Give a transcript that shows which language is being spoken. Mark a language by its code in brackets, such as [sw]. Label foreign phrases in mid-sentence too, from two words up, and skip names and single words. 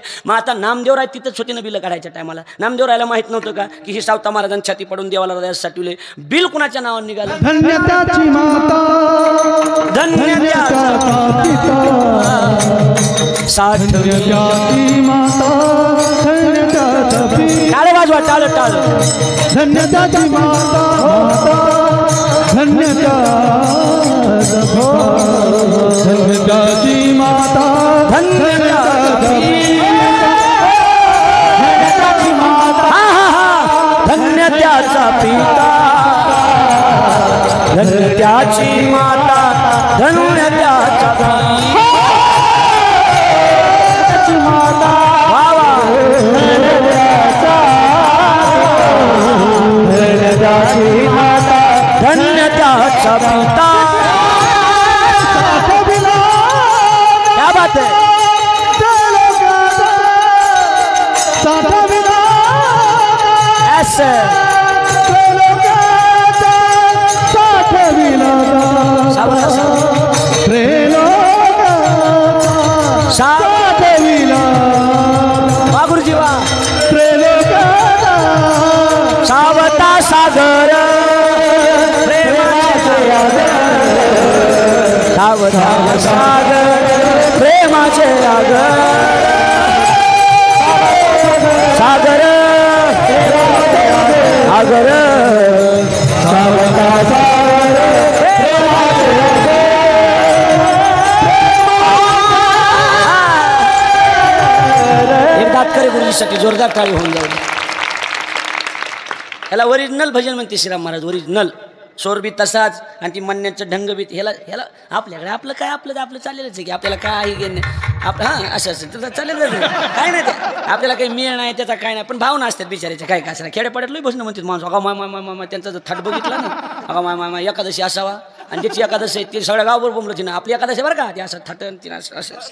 [mr] मग आता नामदेवराय तिथंच होते ना बिलं काढायच्या टायमाला. नामदेवरायला माहित नव्हतं का की ही सावता महाराजांनी छाती पडून देवाला हृदयात साठवले? बिल कुणाच्या नावाने निघालं? धन्य त्याची माता, धन्यत्याची माता धन्यत्याचा पिता टाळ वाजवा टाळ टाळ धन्यत्याची माता धन्यत्याचा धन्यत्याची माता धन्यत्याची माता धन्यत्याचा पिता धन्यत्याची माता धन्यत्याचा माता धन्यत्याची माता धन्यत्याचा पिता [hi] क्या बात है [mr] ऐसे गुरुजीवा सावता सागर सावता सागर प्रेमाचे सागर सागर सागर सावता सागर करे गुरुजीसाठी जोरदार टाळी होऊन जाऊ. ह्याला ओरिजिनल भजन म्हणते श्रीराम महाराज. ओरिजिनल स्वर बी तसाच आणि ती म्हणण्याचं ढंग बी ह्याला ह्याला आपल्याकडे आपलं काय आपलं चाललेलंच आहे की आपल्याला काय घेणे आपलं हां असं तर चालेलच काय नाही ते आपल्याला काही मिळ नाही त्याचा काय नाही पण भावना असतात बिचारायच्या काय काय असं खेड्यापाड्यातलं भजन म्हणतात माणूस अगा माय माय माय त्यांचा जर थाट बघितला ना अगा माय माय माय एकादशी असावा आणि ज्याची एकादशी आहे ती सगळ्या गावभर बोंबलं तिनं आपली एकादशी बरं का ती असं थाटन तिनं असं